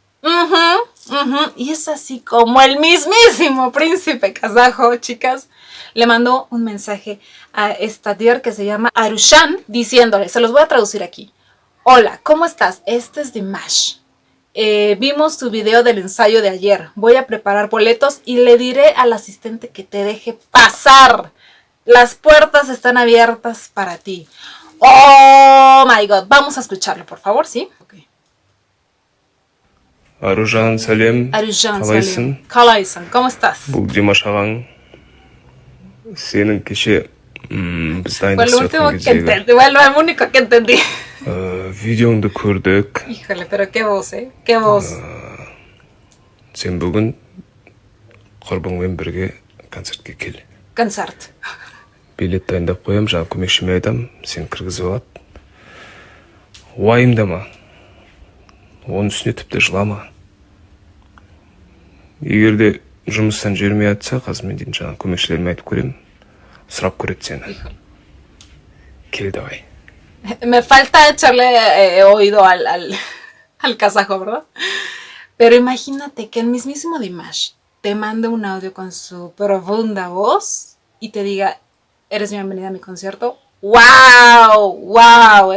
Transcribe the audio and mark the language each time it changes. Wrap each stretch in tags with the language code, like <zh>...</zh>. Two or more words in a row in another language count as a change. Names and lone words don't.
<es>Y es así como el mismísimo príncipe kazajo, chicas, le mandó un mensaje a esta DIR que se llama Arushan, diciéndole, se los voy a traducir aquí. Hola, ¿cómo estás? Este es Dimash. Vimos tu video del ensayo de ayer. Voy a preparar boletos y le diré al asistente que te deje pasar. Las puertas están abiertas para ti.</es> <en>Oh my god.</en> <es>Vamos a escucharlo, por favor, ¿sí? Okay. Arushan Salem. Kalaisan, ¿cómo estás?</es> <kk>Бұл Димаш ағаң сенің кеше бізді</kk> <es>Fue lo último que entendí, bueno, lo único que entendí.</es> <kk>Видеоңды көрдік.</kk> <es>Híjole, pero qué voz, ¿eh? Qué voz.</es> <kk>Сен бүгін құрбыңмен бірге концертке кел. Концерт. Билет дайындап қоям, жаңа көмекшіме айтам, сен кіргізіп алады. Уайымдама. Оның үстіне тіпті жылама. Егер де жұмыстан жібермей жатса, қазір мен дейтін жаңа көмекшілеріме айтып көремін. Сұрап көреді сені. Кел давай.</kk> <es>Me falta echarle oído al kazajo, ¿verdad? Pero imagínate que el mismísimo Dimash te mande un audio con su profunda voz y te diga, eres bienvenida a mi concierto. ¡Wow! ¡Wow!</es>